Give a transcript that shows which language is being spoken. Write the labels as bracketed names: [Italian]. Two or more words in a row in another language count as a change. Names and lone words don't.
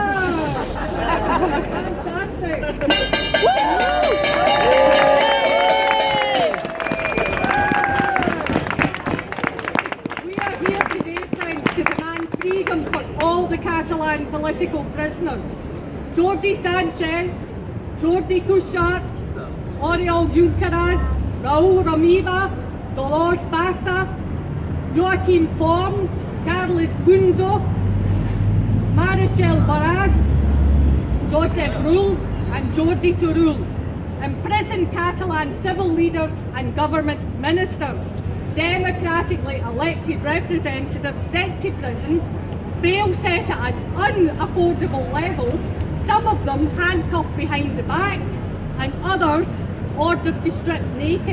[English] Fantastic. We are here today, friends, to demand freedom for all the Catalan political prisoners. Jordi Sanchez, Jordi Cuixart, Oriol Junqueras, Raúl Romeva, Dolors Bassa, Joaquim Forn, Carles Bundo, Meritxell Borràs, Josep Rull and Jordi Turull. Imprisoned Catalan civil leaders and government ministers, democratically elected representatives sent to prison, bail set at an unaffordable level, some of them handcuffed behind the back and others ordered to strip naked.